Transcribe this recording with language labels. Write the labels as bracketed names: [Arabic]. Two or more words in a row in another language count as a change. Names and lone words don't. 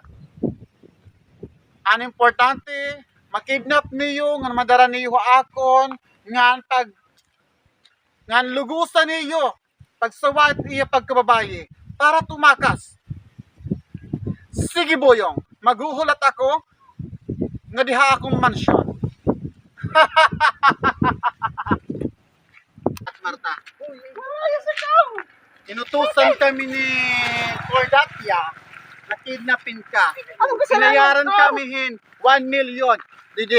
[Waray] Ang importante, makidnap niyo, nga madara niyo akon, ngan lugusan niyo, pagsawat iya pagkababayi, para tumakas. Sige boyong, maghuhulat ako, nga diha akong mansyon. [Filipino] At Marta, inutusan kami ni Cordatia na kidnapin ka. Anong kasalanan Binayaran ko? kamihin 1 million. Didi,